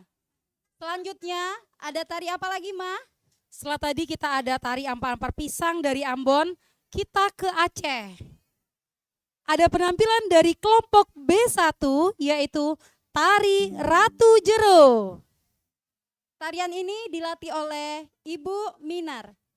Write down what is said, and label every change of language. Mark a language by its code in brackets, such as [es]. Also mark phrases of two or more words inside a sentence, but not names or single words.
[id] Selanjutnya ada tari apa lagi, Ma? Setelah tadi kita ada tari ampar-ampar pisang dari Ambon, kita ke Aceh. Ada penampilan dari kelompok B1 yaitu tari Ratu Jero. Tarian ini dilatih oleh Ibu Minar.